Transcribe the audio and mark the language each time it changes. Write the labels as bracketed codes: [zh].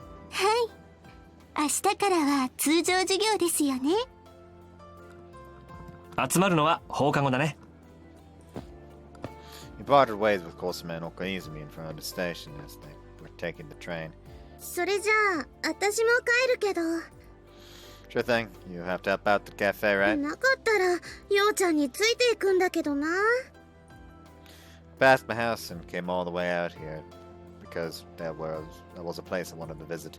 [ja] はい、明日からは通常授業ですよね。集まるのは放課後だね。 [en] He parted ways with Kosama and Okaizumi in front of the station as they were taking the train. [ja] それじゃあ私も帰るけど。 [en] Sure thing. You have to help out the cafe, right? [ja] なかったらようちゃんについていくんだけどな。 [en] Passed my house and came all the way out here because that was a place I wanted to visit.